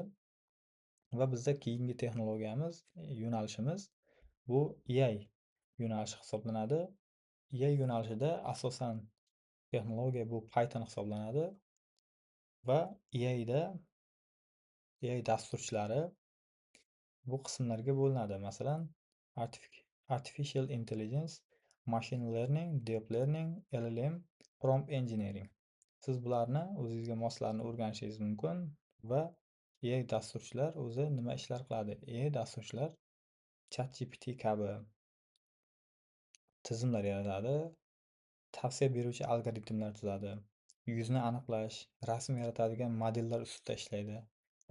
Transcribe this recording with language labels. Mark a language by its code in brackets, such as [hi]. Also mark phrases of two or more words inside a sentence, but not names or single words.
[uz] Va bizda keyingi texnologiyamiz, yo'nalishimiz bu AI yo'nalishi hisoblanadi. AI yo'nalishida asosan texnologiya bu Python hisoblanadi va AI dasturchilari bu qismlarga bo'linadi. Masalan, [en] Artificial Intelligence, Machine Learning, Deep Learning, LLM, Prompt Engineering. [uz] Siz bularni o'zingizga moslarini o'rganishingiz mumkin va AI dasturchilar o'zi nima ishlar qiladi? AI dasturchilar ChatGPT kabi tizimlar yaratadi, tavsiya beruvchi algoritmlar tuzadi, yuzni aniqlash, rasm yaratadigan modellar ustida ishlaydi.